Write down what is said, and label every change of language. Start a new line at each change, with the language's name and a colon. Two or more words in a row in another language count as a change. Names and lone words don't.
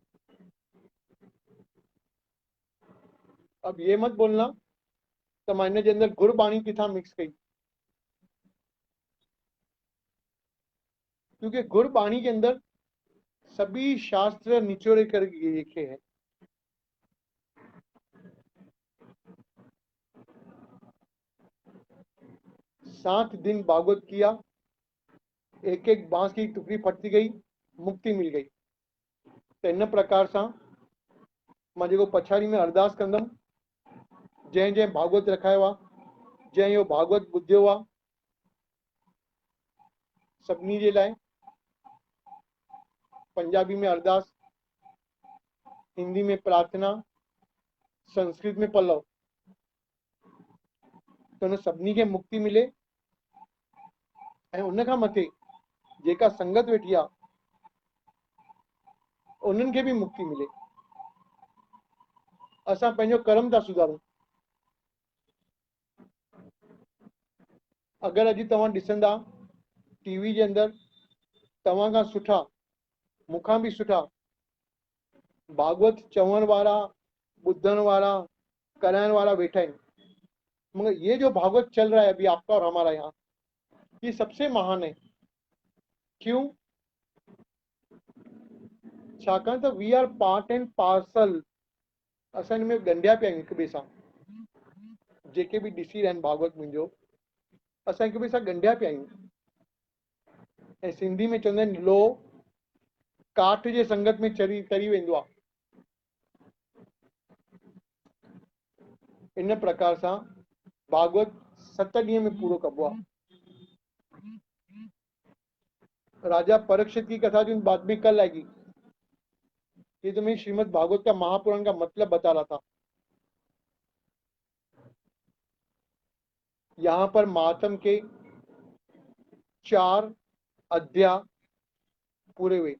Hindi: अब ये मत बोलना तो मैंने जे अंदर गुरबाणी किथा मिक्स कई, क्योंकि गुरबाणी के अंदर सभी शास्त्र निचोड़े कर लिखे हैं। सात दिन भागवत किया, एक एक बांस की टुकड़ी फटती गई, मुक्ति मिल गई।
Sindhi: तो इन प्रकार से मां जेको पछाड़ी में अरदास कंदम, जंहिं जंहिं भागवत रखायो आहे, जंहिं इहो भागवत ॿुधियो आहे, सभिनी जे लाइ पंजाबी में अरदास, हिंदी में प्रार्थना, संस्कृत में पल्लव, तो उन सभिनी खे मुक्ति मिले। ऐं उन खां मथे जेका संगत वेठी आहे उन्हनि खे बि मुक्ति मिले। असां पंहिंजो कर्म था सुधारूं। अगरि अॼु तव्हां ॾिसंदा टीवी जे अंदरि, तव्हां खां सुठा, मूंखां बि सुठा भागवत चवण वारा, ॿुधण वारा, कराइण वाला बैठा आहिनि।
Hindi: मगर ये जो भागवत चल रहा है अभी आपका और हमारा यहाँ, ये सबसे महान है। क्यों?
Sindhi: छाकाणि त
English: we are part and parcel,
Sindhi: असां हिन में ॻंढिया पिया आहियूं हिक ॿिए सां। जेके बि ॾिसी रहिया आहिनि भागवत मुंहिंजो, असांखे बि असां गंढिया पिया आहियूं। ऐं सिंधी में चवंदा आहिनि लो काठ जे संगत में तरी वेंदो आहे। इन प्रकार सां भागवत 7 ॾींहं में पूरो कबो आहे।
Hindi: राजा परीक्षित की कथा जो बाद में कल आएगी। ये तो मैं श्रीमद् भागवत का महापुराण का मतलब बता रहा था। यहाँ पर महात्म के 4 अध्याय पूरे हुए।